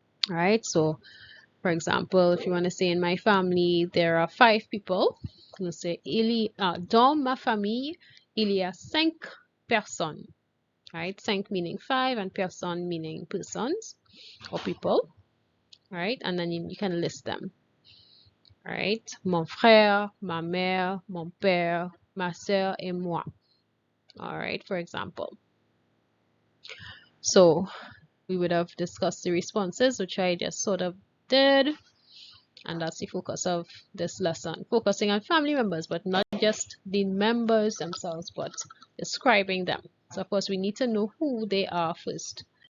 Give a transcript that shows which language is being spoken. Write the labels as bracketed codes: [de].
[en] All right, so for example, if you want to say in my family, there are 5 people, you'll say, [fr] dans ma famille, il y a 5 personnes. [en] Right, 5 meaning 5 and personnes meaning persons or people. Right, and then you can list them. [fr] Right, mon frère, ma mère, mon père, ma sœur et moi. [en] All right, for example. So we would have discussed the responses, which I just sort of did, and that's the focus of this lesson, focusing on family members, but not just the members themselves, but describing them. So of course we need to know who they are first.